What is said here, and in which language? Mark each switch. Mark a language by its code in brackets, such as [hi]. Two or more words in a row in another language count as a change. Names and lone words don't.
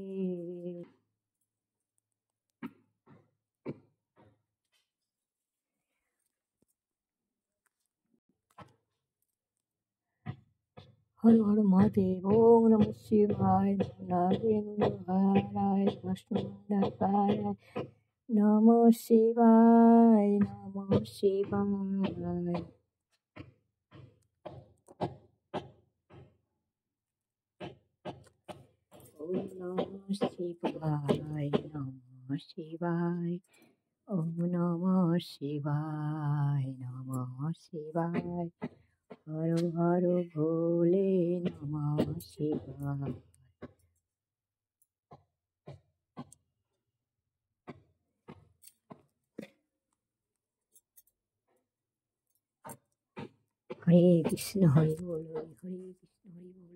[sa] হর হর মহাদেব, ওম নমঃ শিবায়, নারায়ণ বিষ্ণুদায় নমঃ শিবায়, নমঃ শিবায়। ওম নমঃ শিবায়, নমঃ শিবায়, ওম নমঃ শিবায়, নমঃ শিবায়, হর হর ভোলে নমঃ শিবায়। [bn] হরে কৃষ্ণ হরি বল, হরে কৃষ্ণ হরি বল।